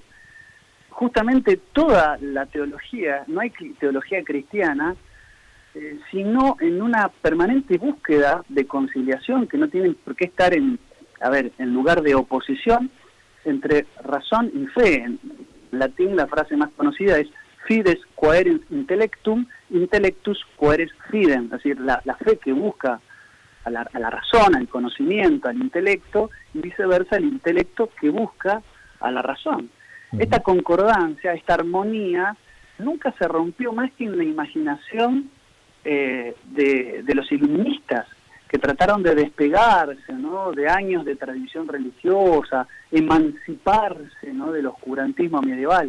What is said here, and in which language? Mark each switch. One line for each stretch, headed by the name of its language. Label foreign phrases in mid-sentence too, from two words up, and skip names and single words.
Spanish: Justamente toda la teología, no hay teología cristiana, sino en una permanente búsqueda de conciliación, que no tienen por qué estar en lugar de oposición entre razón y fe. En latín la frase más conocida es
Latin: fides quaerens intellectum, intellectus quaeres fidem,
Spanish: es decir, la fe que busca a la razón, al conocimiento, al intelecto, y viceversa el intelecto que busca a la razón. Esta concordancia, esta armonía, nunca se rompió más que en la imaginación de los iluministas, que trataron de despegarse, ¿no?, de años de tradición religiosa, emanciparse, ¿no?, del oscurantismo medieval.